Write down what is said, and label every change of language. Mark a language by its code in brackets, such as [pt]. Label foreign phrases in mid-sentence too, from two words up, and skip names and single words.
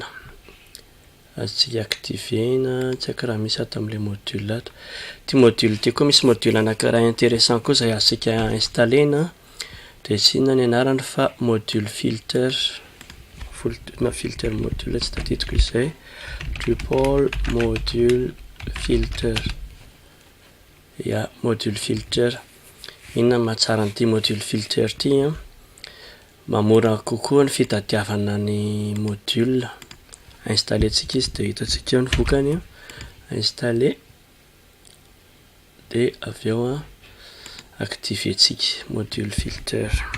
[mg] Azontsika activena, tsy haiko raha misy ato amin'ilay module ato. Ity module ity koa misy module anankiray intéressant koa izay azontsika installena. Dia tsy inona ny anarany fa module filter, na filter module tsy tadidiko izay, Drupal module filter. Ya, module filter. Inona mahatsara an'ity module filter ity mamora kokoa ny fitadiavana ny module. Installentsika izy dia hitantsika eo ny vokany, installer dia avy eo activentsika module filter.